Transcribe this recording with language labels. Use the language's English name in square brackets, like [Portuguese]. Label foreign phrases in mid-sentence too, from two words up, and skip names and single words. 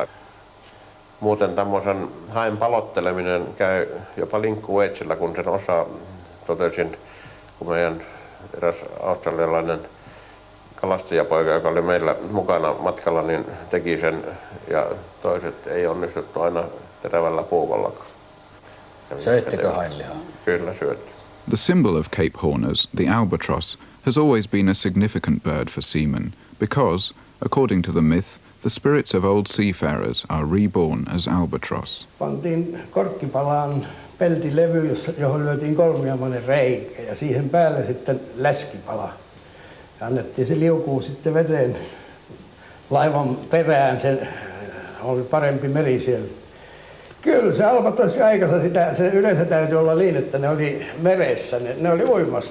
[Finnish] Muuten tämmöisen haen palotteleminen käy jopa linkkuveitsillä, kun sen osaa totesin, kun meidän eräs australialainen kalastajapoika, joka oli meillä mukana matkalla, niin teki sen ja toiset ei onnistuttu aina terävällä puukollakaan. Söittekö hainlihaa? Kyllä syötti. [English] The symbol of Cape Horners, the albatross, has always been a significant bird for seamen because, according to the myth, the spirits of old seafarers are reborn as albatross. [Finnish] Pantiin korkkipalaan peltilevy, johon lyötiin kolmiamainen reikä ja siihen päälle sitten läskipala. Ja annettiin se liukuu sitten veteen laivan perään, se oli parempi meri siellä. Kyllä se albatrossi aikansa se yleensä täytyy olla niin, että ne oli meressä, ne oli uimassa.